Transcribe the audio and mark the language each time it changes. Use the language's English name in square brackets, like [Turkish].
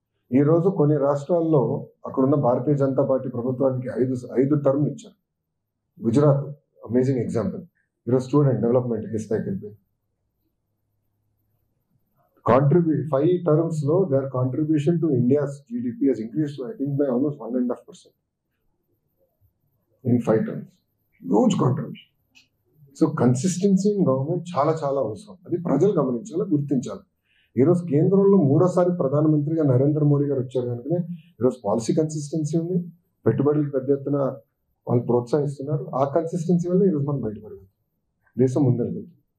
[Telugu] ఈ రోజు కొన్ని రాష్ట్రాల్లో అక్కడున్న భారతీయ జనతా పార్టీ ప్రభుత్వానికి 5 టర్మ్లు ఇచ్చారు. Gujarat amazing example. ఈరోజు స్టూడెంట్ డెవలప్మెంట్ ఏ స్థాయికి వెళ్ళిపోయింది. [English] 5 terms లో their contribution to India's GDP has increased, I think, by almost 1.5% in 5 terms. Huge contribution. [Telugu] So consistency in government చాలా చాలా అవసరం. అది ప్రజలు గమనించాలి, గుర్తించాలి. ఈరోజు కేంద్రంలో 3వ సారి ప్రధానమంత్రిగా నరేంద్ర మోడీ గారు వచ్చారు కనుకనే ఈరోజు పాలసీ కన్సిస్టెన్సీ ఉంది, పెట్టుబడులు పెద్ద ఎత్తున వాళ్ళు ప్రోత్సహిస్తున్నారు. ఆ కన్సిస్టెన్సీ వల్ల ఈరోజు మనం బయటపడగలుగుతాం, దేశం ముందరగలుగుతాం.